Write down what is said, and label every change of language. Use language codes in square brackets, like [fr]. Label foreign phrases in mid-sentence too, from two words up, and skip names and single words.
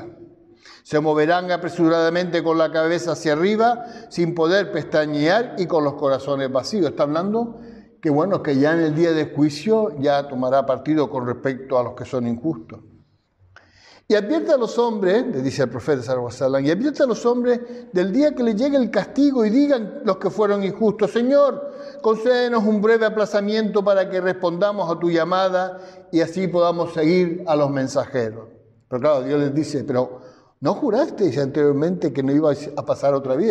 [es] Se moverán apresuradamente con la cabeza hacia arriba, sin poder pestañear y con los corazones vacíos. Está hablando que, bueno, que ya en el día de juicio ya tomará partido con respecto a los que son injustos. Y advierte a los hombres, le dice el profeta [ar] صلى الله عليه وسلم, [es] y advierte a los hombres del día que les llegue el castigo y digan los que fueron injustos: Señor, concédenos un breve aplazamiento para que respondamos a tu llamada y así podamos seguir a los mensajeros. Pero claro, Dios les dice: pero ¿no jurasteis anteriormente que no iba a pasar otra vida?